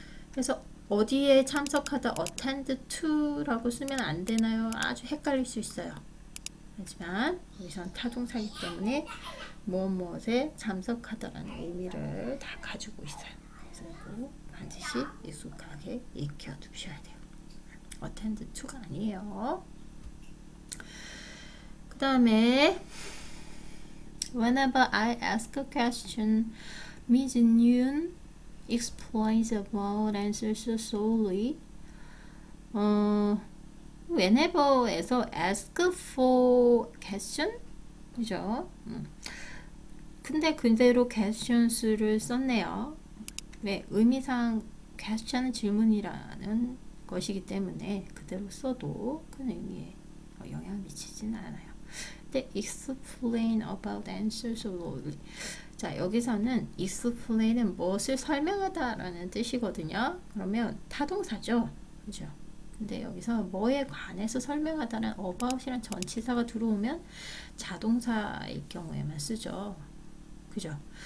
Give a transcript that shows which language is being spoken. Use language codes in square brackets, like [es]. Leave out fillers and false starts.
[ko] 그래서 어디에 참석하다 attend to라고 쓰면 안 되나요? 아주 헷갈릴 수 있어요. 하지만 여기서는 타동사이기 때문에 무엇에 참석하다라는 의미를 다 가지고 있어요. 그래서 이거 반드시 익숙하게 익혀두셔야 돼요. attend to가 아니에요. 그 다음에 [en] whenever I ask a question, Ms. Yoon explains about answers slowly. whenever에서 ask for question? 그죠? [ko] 근데 그대로 questions를 썼네요. 왜? 의미상 question은 질문이라는 것이기 때문에 그대로 써도 큰 의미에 영향을 미치지는 않아요. [en] 근데 explain about answers slowly. [ko] 자, 여기서는 explain은 무엇을 설명하다라는 뜻이거든요. 그러면 타동사죠. 그죠? 근데 여기서 뭐에 관해서 설명하다는 about이란 전치사가 들어오면 자동사일 경우에만 쓰죠. 그죠?